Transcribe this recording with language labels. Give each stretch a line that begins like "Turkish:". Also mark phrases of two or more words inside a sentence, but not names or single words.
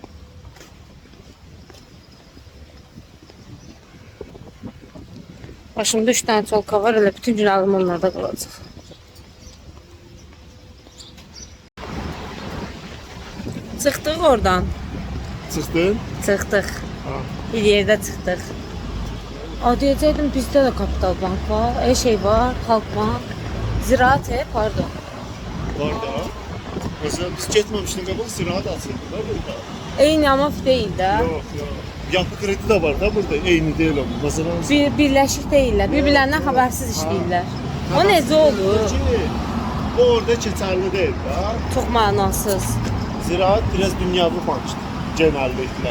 Azerbaijani: Başımda 3 tane çolka var, elə bütün gün ağlım onlarda qalacaq. Çıxdıq oradan. Çıxdın? Çıxdıq. Bir yerdə çıxdıq. Deyəcəkdim, bizdə də Kapital Bank var, şey var, Halk Bank, Ziraat, pardon. Var da. Mesela biz getməmişdik qabaq ziraat açıldı da burada. Eyni amma deyil də. Yox, yox. Yapı kredi de var da burada, eyni deyil o. Mesela Birləşik deyirlər, bir-birlərindən xəbərsiz işləyirlər. O necə olur? O orada keçərli deyil da. Çox mənasız. Ziraat biraz dünyavi bankdır genəlliklə.